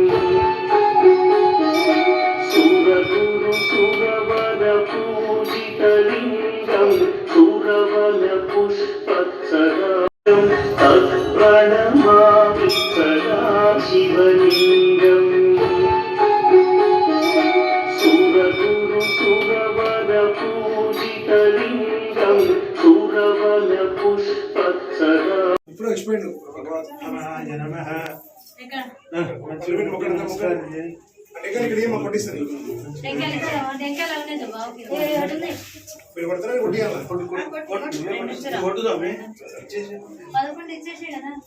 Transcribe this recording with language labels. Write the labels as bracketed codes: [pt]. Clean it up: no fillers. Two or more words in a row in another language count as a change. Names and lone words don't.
[sa] सुरगुरु सुरवर पूजितलिङ्गं सुरवन पुष्पत्सरां तत्प्रणमामि सदा शिवलिङ्गम् सुरगुरु सुरवर पूजितलिङ्गं सुरवन पुष्पत्सरा [te] ఇప్పుడు ఎక్స్‌ప్లెయిన్ నమః ఇక్కడ ఏమో కొట్టిస్తుంది మీరు కొడతారా కొట్టియాలా కొట్టుదామే ఇచ్చేసి కదా